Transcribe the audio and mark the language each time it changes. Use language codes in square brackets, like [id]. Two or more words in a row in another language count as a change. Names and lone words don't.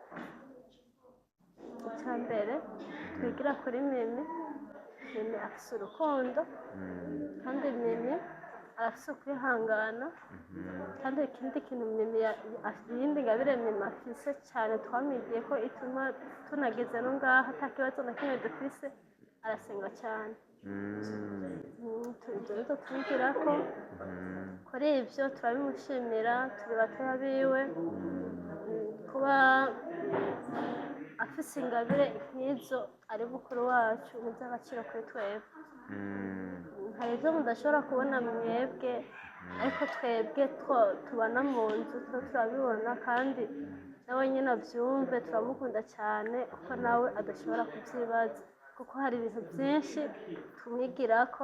[rn] Icya mbere twigira kuri Mimi afise urukundo kandi Mimi arafise ukwihangana kandi ikindi kintu Mimi iyindi ngabire Mimi afise cyane twamwigiye ko ituma tunageze no ngaha ata kibazo na kimwe dufise, arasenga cyane. Ibyo twigirako kuri ibyo turabimushimira, turi batoya biwe kuba afise ingabire nk'izo ari bukuru wacu ni iby'agaciro kuri twebwe. Hari ibyo mudashobora kubona mwebwe ariko twebwe tubana mu nzu turabibona kandi nawe nyine abyumve, turamukunda cyane kuko nawe adashobora kubyibaza kuko hari ibintu byinshi tumwigirako.